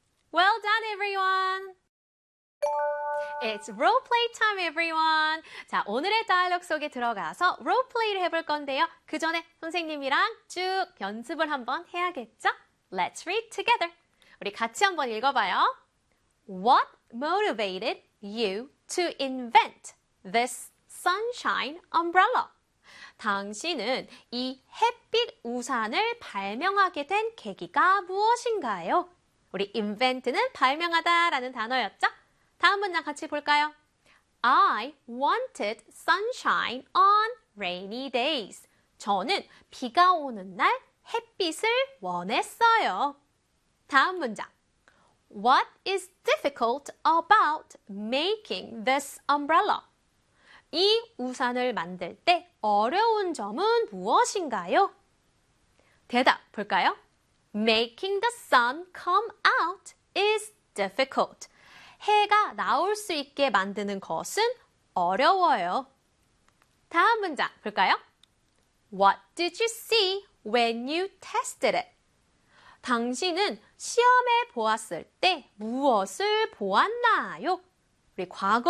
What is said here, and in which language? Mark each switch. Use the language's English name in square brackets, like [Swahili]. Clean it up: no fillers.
[English] Well done, everyone! It's roleplay time, everyone! [Korean] 자, 오늘의 다이얼로그 속에 들어가서 roleplay를 해볼 건데요. 그 전에 선생님이랑 쭉 연습을 한번 해야겠죠? [English] Let's read together. [Korean] 우리 같이 한번 읽어봐요. [English] What motivated you to invent this sunshine umbrella. [Korean] 당신은 이 햇빛 우산을 발명하게 된 계기가 무엇인가요? 우리 invent는 발명하다 라는 단어였죠? 다음 문장 같이 볼까요? [English] I wanted sunshine on rainy days. [Korean] 저는 비가 오는 날 햇빛을 원했어요. 다음 문장. [English] What is difficult about making this umbrella? [Korean] 이 우산을 만들 때 어려운 점은 무엇인가요? 대답 볼까요? [English] Making the sun come out is difficult. [Korean] 해가 나올 수 있게 만드는 것은 어려워요. 다음 문장 볼까요? [English] What did you see when you tested it? [Korean] 당신은 시험해 보았을 때 무엇을 보았나요? 우리 과거에